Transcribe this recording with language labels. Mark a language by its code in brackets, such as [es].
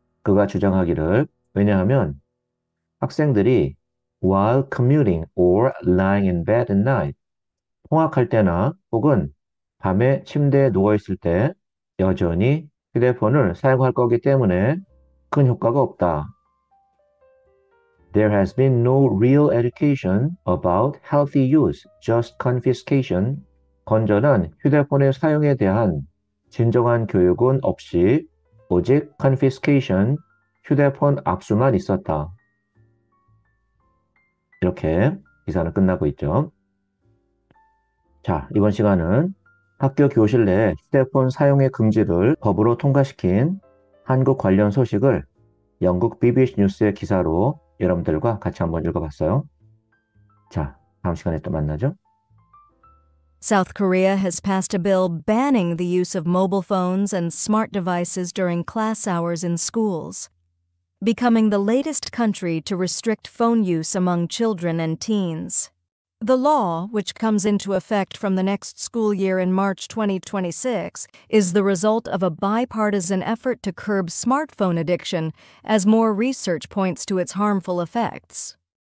[ko] 그가 주장하기를, 왜냐하면 학생들이 [en] while commuting or lying in bed at night, [ko] 통학할 때나 혹은 밤에 침대에 누워있을 때 여전히 휴대폰을 사용할 거기 때문에 큰 효과가 없다. [en] There has been no real education about healthy use, just confiscation. [ko] 건전한 휴대폰의 사용에 대한 진정한 교육은 없이 오직 confiscation, 휴대폰 압수만 있었다. 이렇게 기사는 끝나고 있죠. 자, 이번 시간은 학교 교실 내 휴대폰 사용의 금지를 법으로 통과시킨 한국 관련 소식을 영국 BBC 뉴스의 기사로 여러분들과 같이 한번 읽어봤어요. 자, 다음 시간에 또 만나죠. [en] South Korea has passed a bill banning the use of mobile phones and smart devices during class hours in schools, becoming the latest country to restrict phone use among children and teens. The law, which comes into effect from the next school year in March 2026, is the result of a bipartisan effort to curb smartphone addiction as more research points to its harmful effects.